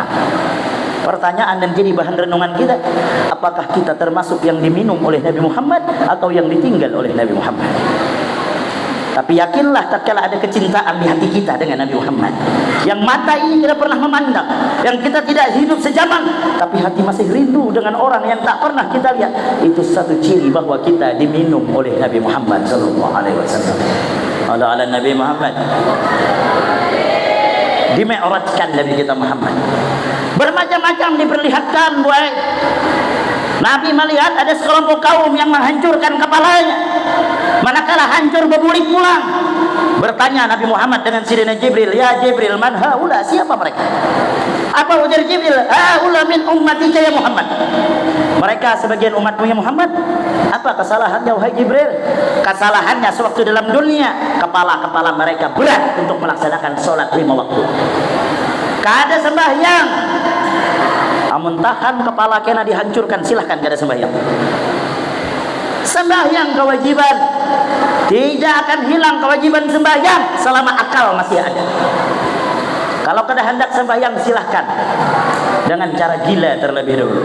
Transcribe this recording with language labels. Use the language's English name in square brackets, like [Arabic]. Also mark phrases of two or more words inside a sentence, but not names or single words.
[Indonesian] Pertanyaan dan jadi bahan renungan kita, apakah kita termasuk yang diminum oleh Nabi Muhammad atau yang ditinggal oleh Nabi Muhammad? Tapi yakinlah tatkala ada kecintaan di hati kita dengan Nabi Muhammad, yang mata ini tidak pernah memandang, yang kita tidak hidup sejaman, tapi hati masih rindu dengan orang yang tak pernah kita lihat, itu satu ciri bahwa kita diminum oleh Nabi Muhammad [Arabic] sallallahu alaihi wasallam. [Indonesian] Ala Nabi Muhammad. Dimi'rajkan Nabi kita Muhammad. Bermacam-macam diperlihatkan, buat Nabi melihat ada sekelompok kaum yang menghancurkan kepalanya. Manakala hancur berbulik pulang, bertanya Nabi Muhammad dengan Sayyidina Jibril, [Arabic] ya Jibril, man haula, [Indonesian] siapa mereka? Apa ujar Jibril? [Arabic] Haula min ummatika ya Muhammad. [Indonesian] Mereka sebagian umatmu ya Muhammad. Apa kesalahannya wahai Jibril? Kesalahannya sewaktu dalam dunia kepala-kepala mereka berat untuk melaksanakan sholat 5 waktu. [Banjar] Kada sembahyang, amun tahan kepala kena dihancurkan, silahkan kada sembahyang. [Indonesian] Sembahyang kewajiban, tidak akan hilang kewajiban sembahyang selama akal masih ada. Kalau kada hendak sembahyang silahkan dengan cara gila terlebih dahulu.